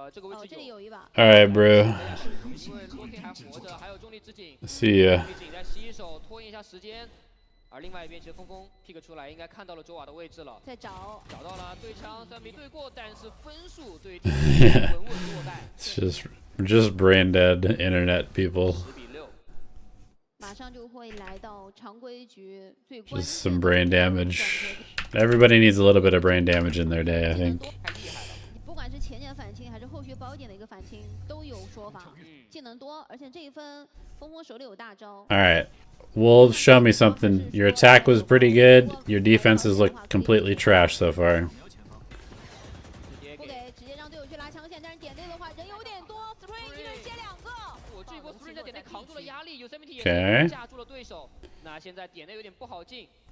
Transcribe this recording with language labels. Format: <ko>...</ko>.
<zh>这个位置这里有一把。</zh> <en>Alright, bro.</en> <zh>因为 Loki 还活着，还有重力之井。</zh> <en>See ya.</en> <zh>重力井在吸手拖延一下时间，而另外一边其实峰峰 pick 出来，应该看到了周瓦的位置了。在找到了对枪，虽然没对过，但是分数对稳稳落败。</zh> <en>just brain dead internet people.</en> <zh>马上就会来到常规局最</zh> <en>Just some brain damage. Everybody needs a little bit of brain damage in their day, I think.</en> <zh>不管是前年反清还是后续包点的一个反清，都有说法。技能多，而且这一分峰峰手里有大招。</zh> <en>All right, Wolves, show me something. Your attack was pretty good. Your defenses look completely trash so far.</en> <zh>不给，直接让队友去拉枪线，但是点队的话人有点多 ，Spring 一人接2个。我这一波 Spring 在点内扛住了压力，有 70 也架住了对手。那现在点内有点不好进。</zh>